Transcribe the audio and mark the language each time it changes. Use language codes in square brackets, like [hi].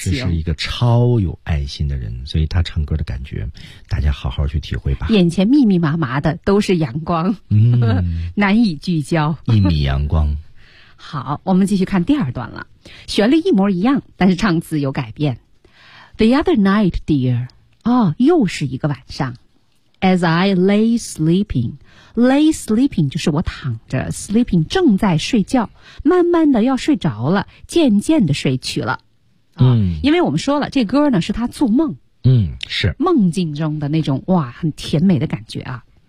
[zh] 金金老师是一个超有爱心的人，所以他唱歌的感觉，大家好好去体会吧。眼前密密麻麻的都是阳光，嗯，难以聚焦。一米阳光。好，我们继续看第二段了，旋律一模一样，但是唱词有改变。 [en] The other night, dear， [zh] 哦，又是一个晚上。 [en] As I lay sleeping。 Lay sleeping [zh] 就是我躺着 ， [en] sleeping [zh] 正在睡觉，慢慢的要睡着了，渐渐的睡去了。嗯，因为我们说了，这歌呢是他做梦，嗯，是梦境中的那种哇，很甜美的感觉啊，